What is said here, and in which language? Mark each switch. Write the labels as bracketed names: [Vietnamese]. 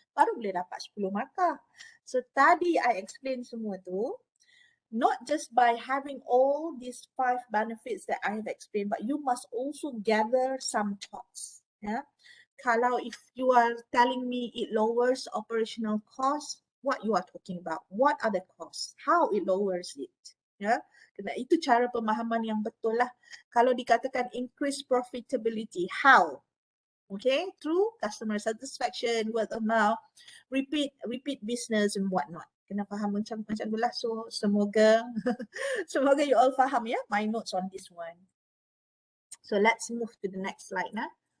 [Malay] Baru boleh dapat 10 markah. [English] So tadi I explain semua tu, not just by having all these 5 benefits that I have explained, but you must also gather some thoughts. Yeah. Kalau if you are telling me it lowers operational costs, what you are talking about? What are the costs? How it lowers it? [Malay] Ya, kena itu cara pemahaman yang betul lah. Kalau dikatakan increase profitability, how? [English] Okay, through customer satisfaction, word of mouth, repeat business and whatnot. [Malay] Kena faham macam tu lah. So semoga semoga you all faham ya [English] my notes on this one. So let's move to the next slide now.